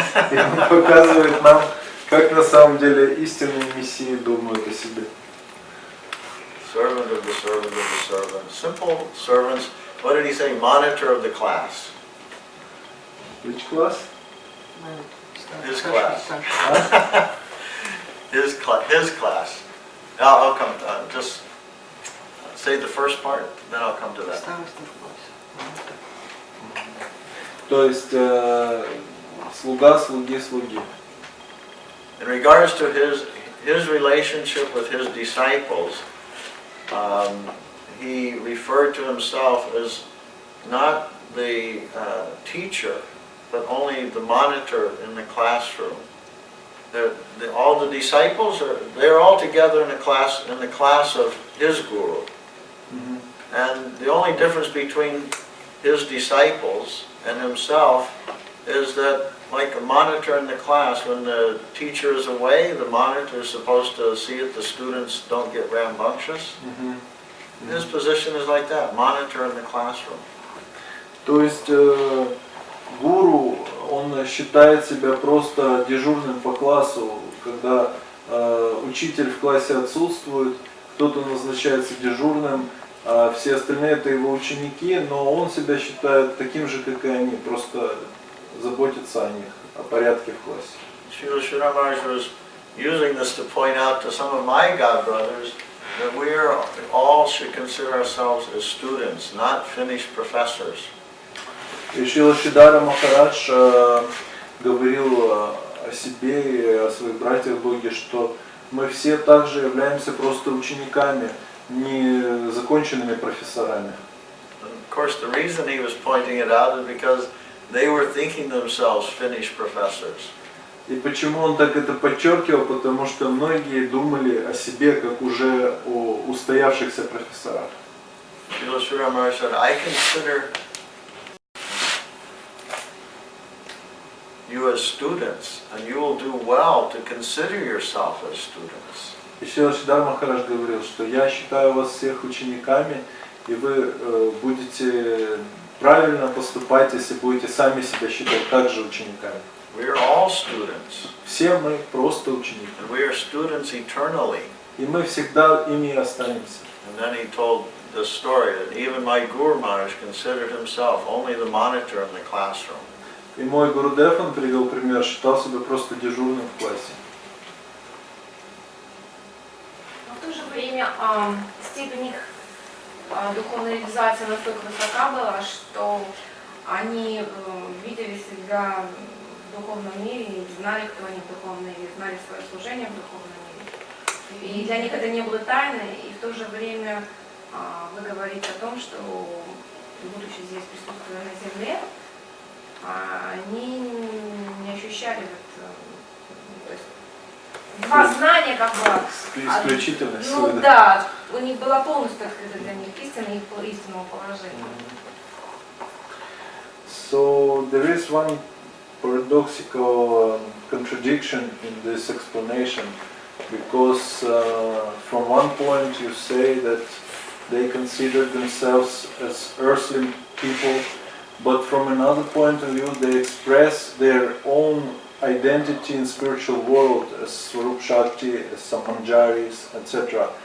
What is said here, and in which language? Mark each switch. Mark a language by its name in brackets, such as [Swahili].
[Russian] И он показывает нам, как на самом деле истинные мессии думают о себе. [English] Servant of the servant of the servant. Simple servants. What did he say? Monitor of the class. Which class? His class. His class. I'll come. Just say the first part, then I'll come to that. [Russian] То есть слуга слуги слуги. [English] In regards to his relationship with his disciples, he referred to himself as not the teacher, but only the monitor in the classroom. All the disciples they're all together in the class of his guru. Mm-hmm. And the only difference between his disciples and himself is that, like a monitor in the class, when the teacher is away, the monitor is supposed to see that the students don't get rambunctious. Mm-hmm. His position is like that, monitor in the classroom. [Russian] То есть гуру, он считает себя просто дежурным по классу, когда учитель в классе отсутствует, кто-то назначается дежурным, а все остальные это его ученики, но он себя считает таким же, как и они, просто заботится о них, о порядке в классе. [English] Srila Giri Maharaja was using this to point out to some of my god brothers that we all should consider ourselves as students, not finished professors. [Russian] И Шрила Гири Махарадж говорил о себе и о своих братьях Боге, что мы все также являемся просто учениками, не законченными профессорами. [English] Of course, the reason he was pointing it out is because they were thinking themselves finished professors. [Russian] И почему он так это подчеркивал? Потому что многие думали о себе как уже о устоявшихся профессорах. [English] Srila Giri Maharaja said, I consider you as students, and you will do well to consider yourself as students. [Russian] И Шрила Гири Махарадж говорил, что я считаю вас всех учениками, и вы будете правильно поступать, если будете сами себя считать также учениками. [English] We are all students. [Russian] Все мы просто ученики. [English] And we are students eternally. [Russian] И мы всегда ими останемся. [English] And then he told the story that even my Guru Maharaj considered himself only the monitor in the classroom. [Russian] И мой Гурудев, он привел пример, считал себя просто дежурным в классе. Но в то же время степень их духовной реализации настолько высока была, что они видели себя в духовном мире, и знали, кто они в духовном мире, знали свое служение в духовном мире. И для них это не было тайной, и в то же время вы говорите о том, что, будучи здесь, присутствуя на земле, они не ощущали то есть, два знания как бы... Исключительность. Ну да, у них была полностью открыта для них истина их истинного положения. [English] So there is one paradoxical contradiction in this explanation, because from one point you say that they consider themselves as earthly people, but from another point of view they express their own identity in spiritual world as Swarup Shakti, as Samanjaris, etc.